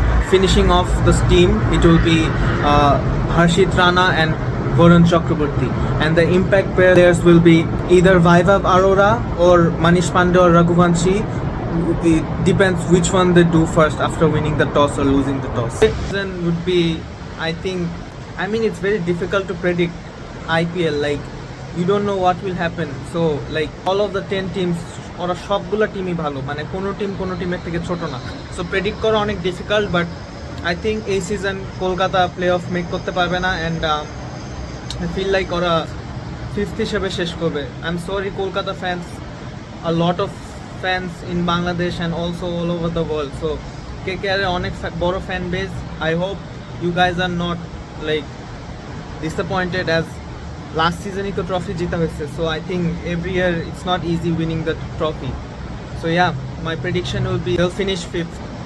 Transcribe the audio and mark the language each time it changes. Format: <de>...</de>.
<en>Finishing off the team it will be Harshit Rana and Varun Chakraborty, and the impact players will be either Vaibhav Arora or Manish Pandey or Raghuvanshi, it depends which one they do first after winning the toss or losing the toss. Then would be, I mean it's very difficult to predict IPL. Like you don't know what will happen. So like all of the 10 teams</en> <bn>ওরা সবগুলো টিমই ভালো, মানে কোনো টিমের থেকে ছোট না। So predict করা অনেক ডিফিকাল্ট, বাট আই থিঙ্ক এই season Kolkata play of make করতে পারবে না, অ্যান্ড আই ফিল লাইক ওরা ফিফথ হিসেবে শেষ করবে।</bn> <en>I am sorry Kolkata fans, a lot of fans in Bangladesh and also all over the world. So KKR এর অনেক বড় fan base. I hope you guys are not like disappointed, as last season ই তো trophy জিতা হয়েছে. So I think every year it's not easy winning the trophy. So yeah, my prediction will be they'll finish fifth.</en>